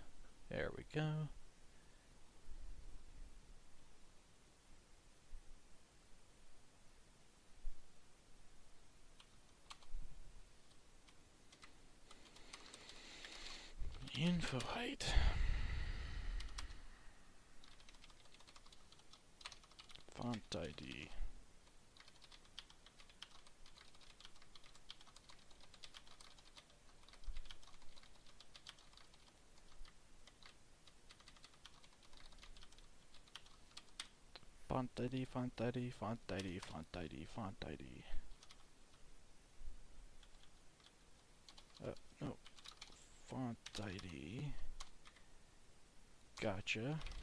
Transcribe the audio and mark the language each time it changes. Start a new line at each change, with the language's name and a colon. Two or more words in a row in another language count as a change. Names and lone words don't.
English: There we go. Info height. Font ID. Font ID, font ID, font ID, font ID, font ID. No. Font ID. Gotcha.